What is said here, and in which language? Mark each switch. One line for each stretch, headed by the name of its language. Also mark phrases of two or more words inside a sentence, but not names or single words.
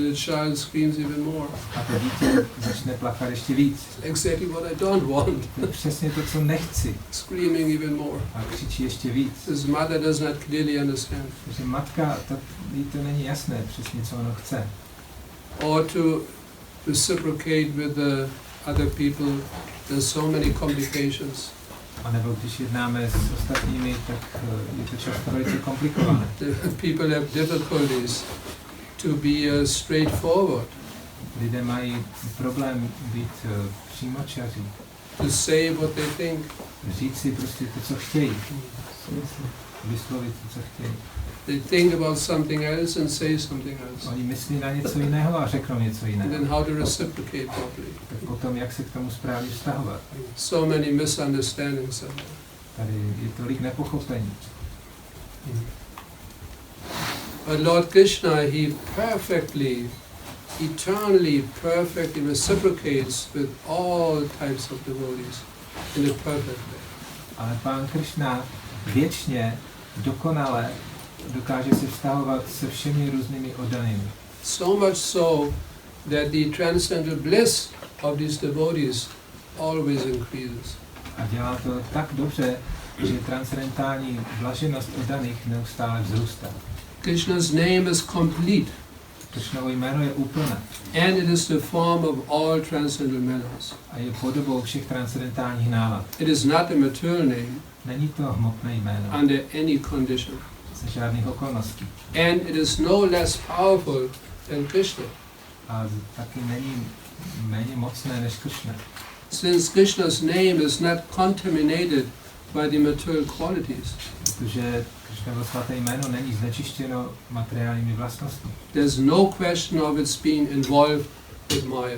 English: The child screams even more.
Czech: A to dítě začne plakat ještě víc.
English: Exactly what I don't want.
Czech: To je přesně to, co nechci.
English: Screaming even more.
Czech: A křičí ještě víc.
English: His mother does not clearly understand.
Czech: Takže matka, jí to není jasné přesně, co ono chce.
English: Or to reciprocate with the other people, there's so many complications.
Czech: A nebo když jednáme s ostatními, tak je to často velice komplikované.
English: People have difficulties to be straightforward.
Czech: Lidé mají problém být přímočaří.
English: To say what they think.
Czech: Říct si prostě to, co chtějí. Vyslovit to, co chtějí.
English: They think about something else and say something else.
Czech: Oni myslí na něco jiného a řeknou něco
English: And
Czech: jiného.
English: then how to reciprocate properly.
Czech: Tak potom, jak se k tomu správně vztahovat.
English: So many misunderstandings of that.
Czech: Tady je tolik nepochopení.
English: But Lord Krishna, he perfectly, eternally perfectly reciprocates with all types of devotees in a perfect way.
Czech: Ale Pán Krishna věčně, dokonale dokáže se vztahovat se všemi různými oddanými.
English: So much so that the transcendental bliss of these devotees always increases.
Czech: A dělá to tak dobře, že transcendentální blaženost oddaných neustále vzrůstá.
English: Krishna's name is complete.
Czech: Krishnovo jméno je úplné.
English: And it is the form of all transcendental mellows.
Czech: A je podobou všech transcendentálních nálad.
English: It is not a material name
Czech: Není to hmotné jméno.
English: under any condition.
Czech: Za žádných okolností.
English: And it is no less powerful than Krishna.
Czech: A taky není méně mocné než Krishna.
English: Since Krishna's name is not contaminated by the material qualities,
Czech: Protože Krishnovo svaté jméno není znečištěno materiálními vlastnostmi.
English: there's no question of its being involved with Maya.